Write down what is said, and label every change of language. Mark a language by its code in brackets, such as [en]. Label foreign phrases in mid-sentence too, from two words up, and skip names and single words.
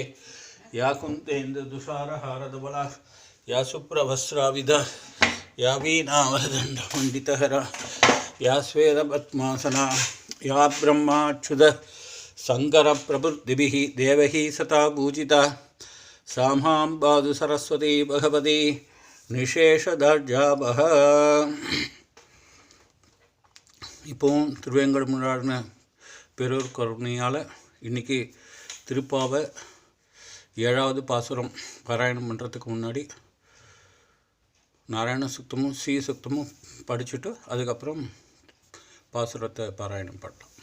[sa] या कुन्तेन्दुतुषारहारधवला या सुप्रभस्राविधा या वीणावरदण्डमण्डितहरा या श्वेतपद्मासना या ब्रह्माच्युत शंकर प्रभृतिभिः देवैः सता पूजिता सा मां पातु सरस्वती भगवती நிசேஷதார்ஜாபக. [ta] இப்போவும் திருவேங்கடமுடியான பெரூர் கருணையால் இன்றைக்கி திருப்பாவை 7வது பாசுரம் பாராயணம் பண்ணுறதுக்கு முன்னாடி நாராயண சுத்தமும் ஸ்ரீ சுத்தமும் படிச்சுட்டு அதுக்கப்புறம் பாசுரத்தை பாராயணம் பண்ணலாம்.